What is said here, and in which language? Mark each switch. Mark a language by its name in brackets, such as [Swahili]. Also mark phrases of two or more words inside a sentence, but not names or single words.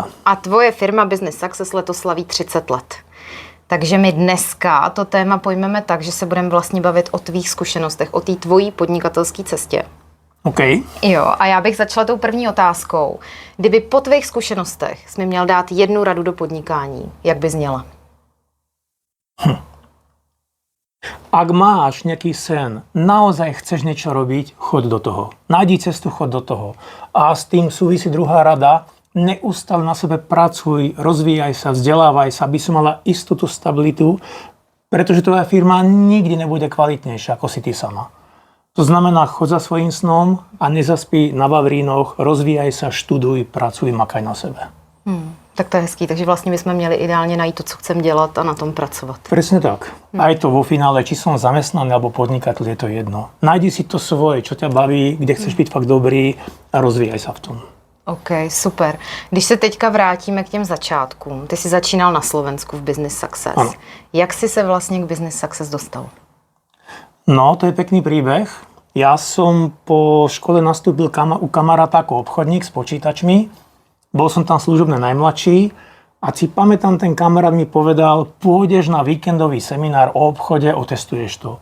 [Czech] A tvoje firma Business Success letos slaví 30 let. Takže my dneska to téma pojmeme tak, že se budeme vlastně bavit o tvých zkušenostech, o té tvojí podnikatelské cestě. OK. Jo, a já bych začala tou první otázkou. Kdyby po tvých zkušenostech jsi mi měl dát jednu radu do podnikání, jak by zněla? [Slovak] Ak máš nejaký sen, naozaj chceš niečo robiť, choď do toho. Nájdi cestu, choď do toho. A s tým súvisí druhá rada. Neustále na sebe pracuj, rozvíjaj sa, vzdelávaj sa, aby si mala istotu, stabilitu, pretože tvoja firma nikdy nebude kvalitnejšia ako si ty sama. To znamená, choď za svojím snom a nezaspí na vavrínoch, rozvíjaj sa, študuj, pracuj, makaj na sebe. [Czech] Tak to je hezký, takže vlastně bychom měli ideálně najít to, co chcem dělat a na tom pracovat. [Slovak] Presne tak. Aj to vo finále, či som zamestnaný alebo podnikateľ, je to jedno. Najdi si to svoje, čo ťa baví, kde chceš byť fakt dobrý a rozvíjaj sa v tom. [Czech] OK, super. Když se teďka vrátíme k těm začátkům, ty jsi začínal na Slovensku v Business Success. Ano. Jak jsi se vlastně k Business Success dostal? [Slovak] No, to je pekný príbeh. Ja som po škole nastúpil u kamaráta ako obchodník s počítačmi. Bol som tam služobne najmladší a si pamätám, ten kamarát mi povedal, pôjdeš na víkendový seminár o obchode, otestuješ to.